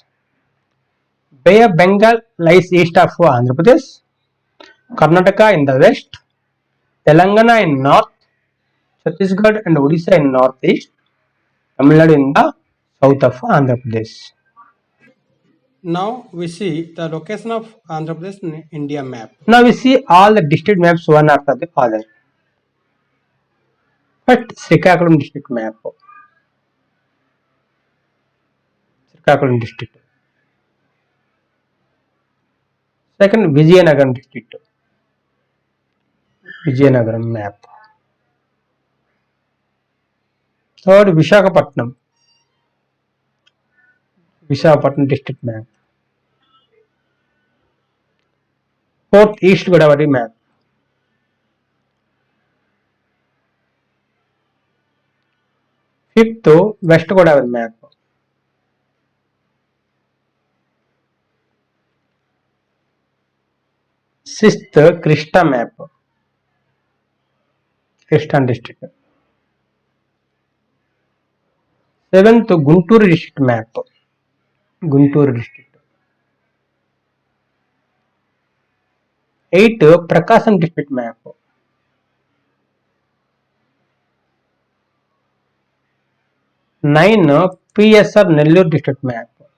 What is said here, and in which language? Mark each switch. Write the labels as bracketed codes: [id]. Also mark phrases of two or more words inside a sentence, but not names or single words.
[en] Bay of Bengal lies east of Andhra Pradesh, Karnataka in the west, Telangana in north, Chhattisgarh and Odisha in northeast, Tamil Nadu in the south of Andhra Pradesh. Now we see the location of Andhra Pradesh in India map. Now we see all the district maps one after the other. First, Srikakulam district map. Srikakulam district. Second, Vizianagaram district. Vizianagaram map. Third, Visakhapatnam. Visakhapatnam district map. Fourth, East Godavari map. Fifth, West Godavari map. Sixth, Krishna map. Krishna district. Seventh, Gunturu district map. Gunturu district. 8, Prakasam district map. 9, PSR Nellore district map.